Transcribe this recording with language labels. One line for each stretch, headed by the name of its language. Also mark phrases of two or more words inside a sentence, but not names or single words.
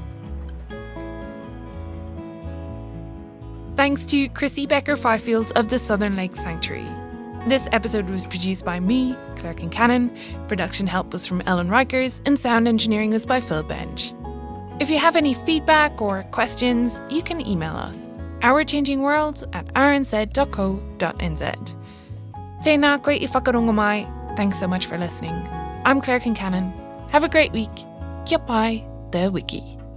English: Thanks to Chrissy Becker-Fifield of the Southern Lakes Sanctuary. This episode was produced by me, Claire Kincannon, production help was from Ellen Rikers, and sound engineering was by Phil Bench. If you have any feedback or questions, you can email us, ourchangingworlds@rnz.co.nz.
Māori: Tēnā koe I whakarongo mai.
English: Thanks so much for listening. I'm Claire Kincannon. Have a great week.
Māori: Kia pai, the wiki.